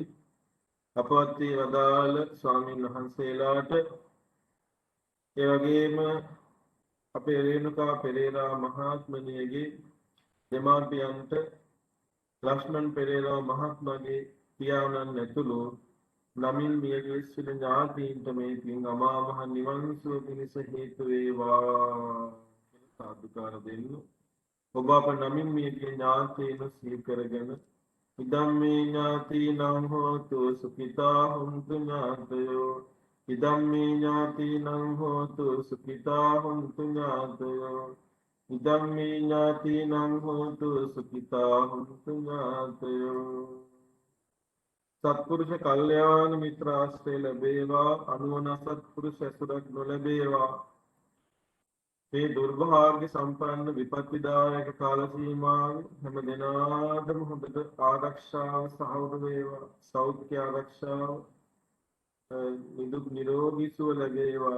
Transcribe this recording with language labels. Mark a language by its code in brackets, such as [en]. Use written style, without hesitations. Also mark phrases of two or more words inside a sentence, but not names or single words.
[si] අපවත් වී වදාළ ස්වාමීන් වහන්සේලාට ඒ වගේම අපේ රේණුකා පෙරේරා මහත්මණියගේ දෙමාපියන්ට ලක්ෂ්මන් පෙරේරා මහත්මයාගේ පියාණන් ඇතුළු නමින් මියගේ සිට ඥාතීන්ට මේ පින් අමා මහ නිවන් සුව පිණිස හේතු වේවා කියලා සාදුකාර දෙන්න. ඔබ අප නමින් මියගේ ඥාතීන් සිහි කරගෙන [pi] ඉදම් මේ ඥාතීනං හෝතු සුඛිතා හොන්තු ඥාතයෝ ඉදම් මේ ඥාතීනං හෝතු සුඛිතා හොන්තු ඥාතයෝ ඉදම් මේ ඥාතීනං හෝතු සුඛිතා හොන්තු ඥාතයෝ [si] සත්පුරුෂ කල්යාණ මිත්‍ර ආශ්‍රය ලැබේවා අනුවන සත්පුරුෂ ඇසුරක් නොලැබේවා මේ දුර්භාග්‍ය සම්පන්න විපත්තිදායක කාල සීමාවේ හැම දිනාටම හොඳට ආරක්ෂාව සහවුරු වේවා සෞඛ්‍ය ආරක්ෂාව නිදුක් නිරෝගී සුව ලැබේවා